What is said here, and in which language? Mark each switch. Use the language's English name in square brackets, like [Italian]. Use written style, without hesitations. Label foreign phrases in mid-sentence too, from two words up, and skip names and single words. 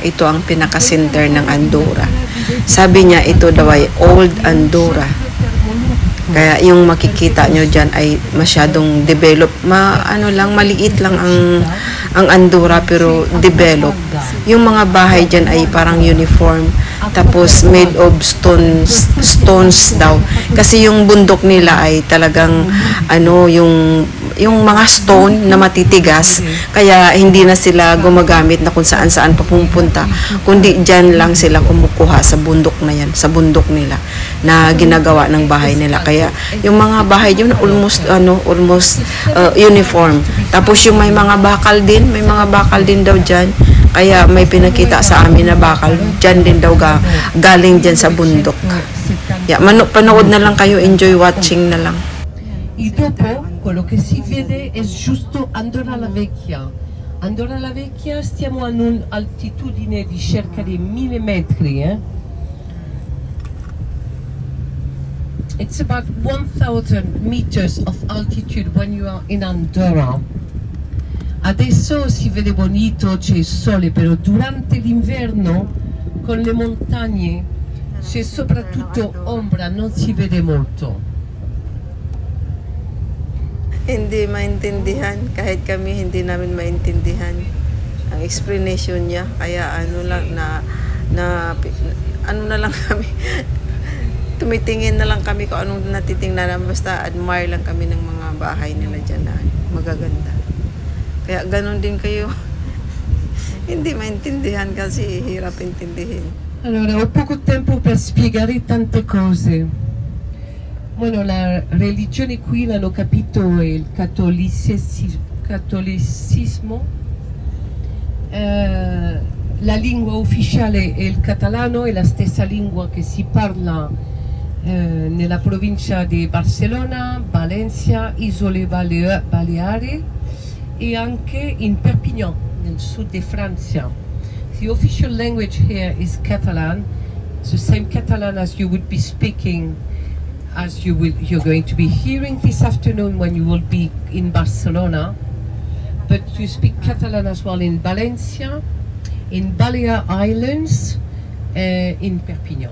[Filipino] Ito ang pinaka-center ng Andorra. Sabi niya ito daw ay Old Andorra. Kaya yung makikita nyo dyan ay masyadong develop. Maliit lang ang Andorra pero develop. Yung mga bahay dyan ay parang uniform. Tapos [English] made of stones [Filipino] daw. Kasi yung bundok nila ay talagang yung mga stone na matitigas. Kaya hindi na sila gumagamit na kung saan-saan papupunta. Kundi dyan lang sila kumukuha sa bundok na yan, sa bundok nila na ginagawa ng bahay nila. Kaya yung mga bahay dyan [English] almost uniform. [Filipino] Tapos yung may mga bakal din daw dyan. Kaya may pinakita sa amin na bakal dyan din daw galing dyan sa bundok. Panood na lang kayo, [English] enjoy watching [Filipino] na lang. [Italian] E dopo quello che si vede è giusto Andorra la Vecchia. Andorra la Vecchia stiamo a un'altitudine di circa di 1000 metri. [English] It's about 1000 meters of altitude when you are in Andorra. [Italian] Adesso si vede bonito, c'è il sole, però durante l'inverno con le montagne c'è soprattutto ombra, non si vede molto. [Filipino] Hindi maintindihan, kahit kami hindi namin maintindihan ang explanation niya. Kaya lang kami tumitingin na lang kami kung anong natitingnan, basta admire lang kami ng mga bahay nila dyan na magaganda. Kaya ganun din kayo. Hindi maintindihan kasi hirap intindihin. [Italian] Allora, ho poco tempo per spiegare tante cose. Bueno, la religione qui l'hanno capito il cattolicismo, la lingua ufficiale è il catalano, è la stessa lingua che si parla nella provincia di Barcellona, Valencia, Isole Baleari e anche in Perpignan, nel sud di Francia. [English] The official language here is Catalan, the same Catalan as you would be speaking, you're going to be hearing this afternoon when you will be in Barcelona, but you speak Catalan as well in Valencia, in Balear Islands, in Perpignan.